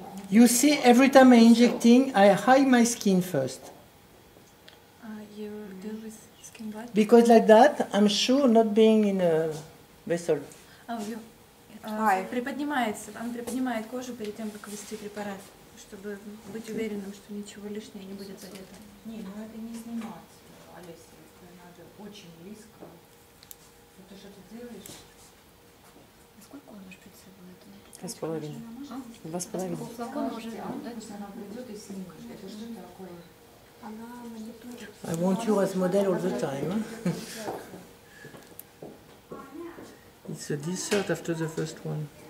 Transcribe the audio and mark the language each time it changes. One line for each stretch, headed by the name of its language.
English: You see, every time I'm injecting, I hide my skin first. You deal with skin what? Because like that, I'm sure not being in a vessel.
Russian: Он приподнимает кожу перед тем, как ввести препарат, чтобы быть уверенным, что ничего лишнего не будет задето. Не, ну это не снимать, Олеся, это надо очень близко. Ты что ты делаешь? Сколько он шприца 2,5. будет? 2,5. Флакон уже, пусть она придет и снимет. Это что такое?
English: I want you as model all the time. It's a dessert after the first one.